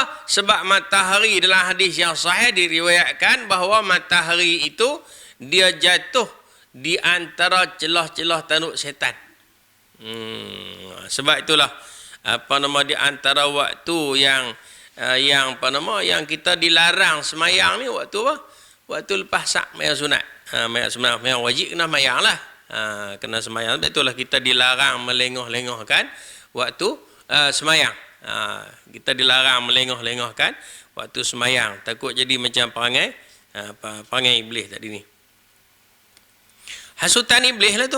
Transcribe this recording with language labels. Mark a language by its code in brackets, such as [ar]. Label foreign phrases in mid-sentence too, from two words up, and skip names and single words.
[ms] Sebab matahari dalam hadis yang sahih diriwayatkan bahawa matahari itu dia jatuh di antara celah-celah tanduk setan. Sebab itulah di antara waktu yang kita dilarang semayang ni waktu apa? Waktu lepas sak mayang sunat. Mayang wajib kena mayang lah. Kena semayang. Itulah kita dilarang melengah-lengahkan waktu semayang. Kita dilarang melengah-lengahkan waktu semayang. Takut jadi macam perangai iblis tadi ni. Hasutan iblis lah tu.